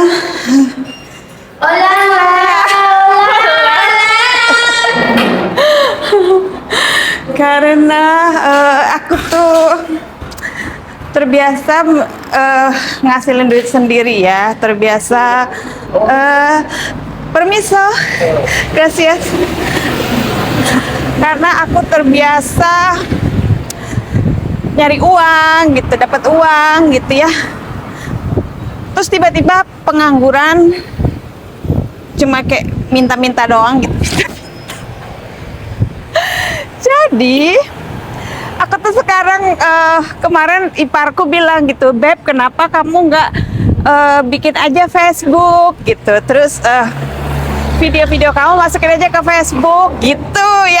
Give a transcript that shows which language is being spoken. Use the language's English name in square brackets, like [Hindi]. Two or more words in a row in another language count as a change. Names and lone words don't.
[Spanish] Hola, hola, hola, [Indonesian] karena aku tuh terbiasa ngasilin duit sendiri ya, terbiasa [Spanish] permiso, gracias. [Indonesian] Karena aku terbiasa nyari uang gitu, dapat uang gitu ya. Terus tiba-tiba pengangguran, cuma kayak minta-minta doang gitu. Jadi aku tuh sekarang kemarin iparku bilang gitu, Beb, kenapa kamu nggak bikin aja Facebook gitu, terus video-video kamu masukin aja ke Facebook gitu ya.